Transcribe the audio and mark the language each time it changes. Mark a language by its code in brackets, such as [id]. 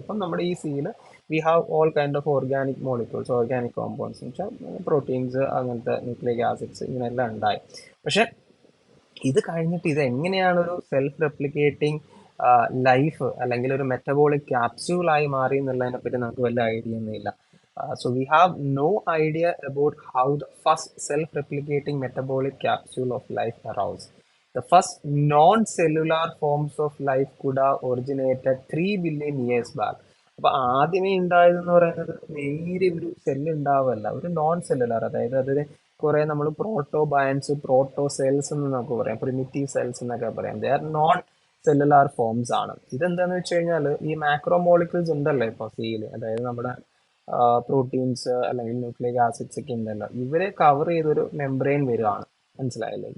[ml] അപ്പം നമ്മുടെ ഈ സീയിൽ [en] we have all kind of organic molecules, [ml] organic compounds എന്ന് വെച്ചാൽ പ്രോട്ടീൻസ്, അങ്ങനത്തെ ന്യൂക്ലിക് ആസിഡ്സ്, ഇങ്ങനെയെല്ലാം ഉണ്ടായി. പക്ഷെ ഇത് കഴിഞ്ഞിട്ട് ഇത് എങ്ങനെയാണ് ഒരു സെൽഫ് റെപ്ലിക്കേറ്റിംഗ് ലൈഫ് അല്ലെങ്കിൽ ഒരു മെറ്റബോളിക് ക്യാപ്സ്യൂൾ ആയി മാറി എന്നുള്ളതിനെ പറ്റി നമുക്ക് വല്ല ഐഡിയ ഒന്നുമില്ല. [en] So we have no idea about how the first self-replicating metabolic capsule of life arose. The first non-cellular forms of life could have originated 3 billion years back. [ml] അപ്പൊ ആദ്യമേ ഉണ്ടായതെന്ന് പറയുന്നത് നേരെ ഒരു സെല്ല് ഉണ്ടാവല്ല, ഒരു നോൺ സെല്ലുലാർ, അതായത് അതിന് കുറെ നമ്മൾ പ്രോട്ടോ ബയൻസ്, പ്രോട്ടോ സെൽസ് എന്ന് നമുക്ക് പറയാം, പ്രിമിറ്റീവ് സെൽസ് എന്നൊക്കെ പറയാം. They are non cellular forms ആണ്. ഇതെന്താന്ന് വെച്ച് കഴിഞ്ഞാൽ ഈ മാക്രോ മോളിക്യൂൾസ് ഉണ്ടല്ലോ ഇപ്പൊ സീല്, അതായത് നമ്മുടെ പ്രോട്ടീൻസ് അല്ലെങ്കിൽ ന്യൂക്ലിക് ആസിഡ്സ് ഒക്കെ ഉണ്ടല്ലോ, ഇവരെ കവർ ചെയ്തൊരു മെംബ്രെയിൻ വരുവാണ്. മനസ്സിലായല്ലേ?